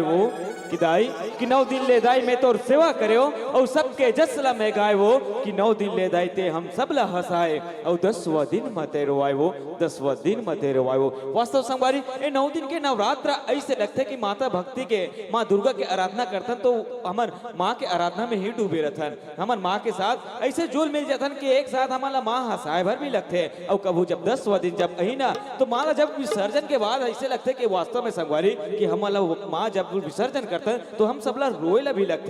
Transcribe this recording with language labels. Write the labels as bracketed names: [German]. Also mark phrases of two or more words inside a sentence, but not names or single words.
[Chhattisgarhi] वो कि दाई कि नौ दिल्ले दाई में तोर सेवा करे और सबके जसला में गाय वो कि नौ दिल्ले दाई ते हम सबला हंसाए और 10वां दिन मते रोवाए वो 10वां दिन मते रोवाए वो। वास्तव संगवारी ये 9 दिन के नवरात्र ऐसे लगते कि माता भक्ति के माँ दुर्गा के आराधना करतन तो हमन माँ के आराधना में ही डूबे रहतन हमन माँ के साथ ऐसे जोल मिल जातन कि एक साथ हमारा माँ हंसाए भर भी लगते और कबू जब 10वां दिन जब अही ना तो माँ जब विसर्जन के बाद ऐसे लगते कि वास्तव में संगवारी कि हमारा माँ जब विसर्जन करते तो हम सबला रोएला भी लगते।